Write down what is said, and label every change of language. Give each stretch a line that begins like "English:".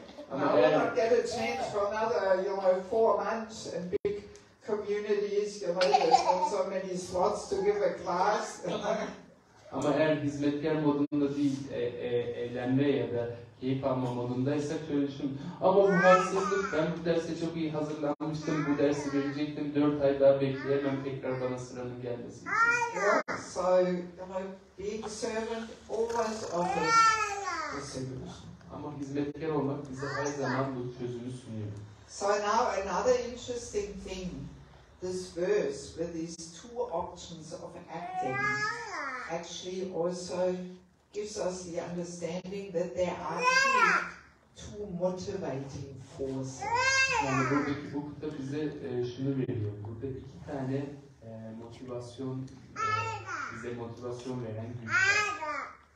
English: And I will not get a chance for another, 4 months in big communities. There's not so many slots to give a class.
Turkish: Ama eğer hizmetkar modunda değil, eğlenme ya da keyif alma modundaysak şöyle düşün. Ama bu haksızlık, ben bu derse çok iyi hazırlanmıştım, bu dersi verecektim, 4 ay daha bekleyemem tekrar bana sıranın gelmesi.
English: Yeah, so, being servant always offers the solution.
Turkish: Ama hizmetkar olmak bize her zaman bu çözümü sunuyor.
English: So now another interesting thing, this verse with these 2 options of acting actually also gives us the understanding that there are two motivating forces.
Turkish: Yani buradaki bu da bize şunu veriyor. Burada 2 tane motivasyon, bize motivasyon veren güç var.